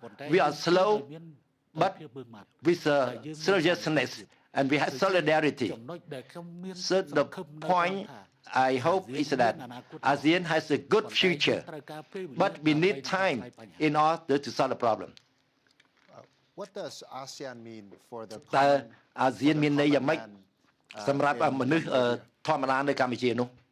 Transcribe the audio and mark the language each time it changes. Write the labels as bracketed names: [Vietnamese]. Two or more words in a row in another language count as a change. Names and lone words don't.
[English] We are slow, but with seriousness, and we have solidarity. So the point I hope is that ASEAN has a good future, but we need time in order to solve the problem. What does ASEAN mean for the [Khmer] តើ ASEAN មានន័យយ៉ាងម៉េចសម្រាប់មនុស្សធម្មតានៅកម្ពុជានោះ